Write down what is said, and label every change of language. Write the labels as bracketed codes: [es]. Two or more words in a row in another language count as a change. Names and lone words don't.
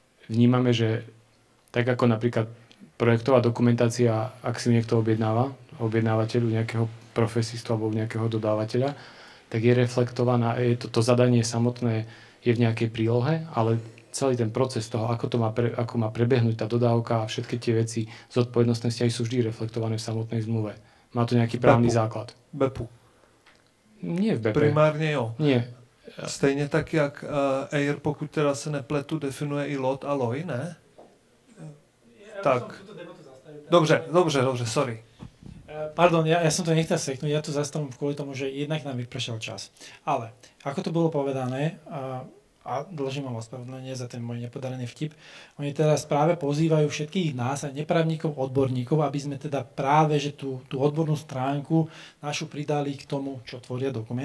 [sk] vnímame, že tak ako napríklad projektová dokumentácia, ak si niekto objednávateľu nejakého profesistu alebo nejakého dodávateľa, tak je reflektovaná, to zadanie samotné je v nejakej prílohe, ale celý ten proces toho, ako má prebehnúť tá dodávka a všetky tie veci, zodpovednostné vzťahy sú vždy reflektované v samotnej zmluve. Má to nejaký právny základ. BEPu. Nie v BEPe. [cs] Primárně jo. [sk] Nie. [cs] Stejně tak, jak EIR, pokud teda se nepletu, definuje i lot a loj, ne? Tak. Dobře, sorry. [sk] Pardon, ja som to nechcel seknúť, ja tu zastavím kvôli tomu, že jednak nám vypršal čas. Ale, ako to bolo povedané, a dlžím vám ospravedlnenie za ten môj nepodarený vtip, oni teraz práve pozývajú všetkých nás, aj neprávnikov, odborníkov, aby sme teda práve, že tú odbornú stránku našu pridali k tomu, čo tvoria dokument.